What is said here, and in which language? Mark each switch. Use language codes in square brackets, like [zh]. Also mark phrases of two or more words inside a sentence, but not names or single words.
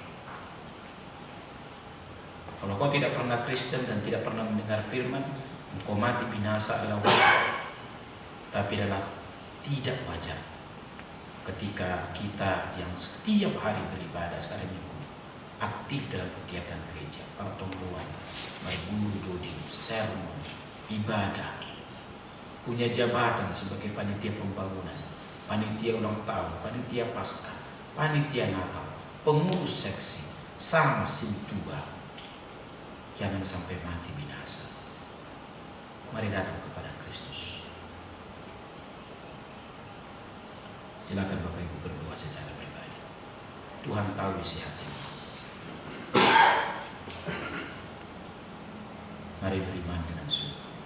[id] Kalau kau tidak pernah Kristen dan tidak pernah mendengar firman, engkau mati binasa adalah wajar. Tapi adalah tidak wajar ketika kita yang setiap hari beribadah sekarang Minggu aktif dalam kegiatan gereja, pertemuan, [bts] berguru doding, [id] sermon, ibadah, punya jabatan sebagai panitia pembangunan, panitia ulang tahun, panitia Paskah, panitia Natal, pengurus seksi, sama sintua. Jangan sampai mati binasa. Mari datang kepada Kristus. Silakan Bapak Ibu berdoa secara pribadi. Tuhan tahu isi hatimu. Mari beriman dengan sungguh.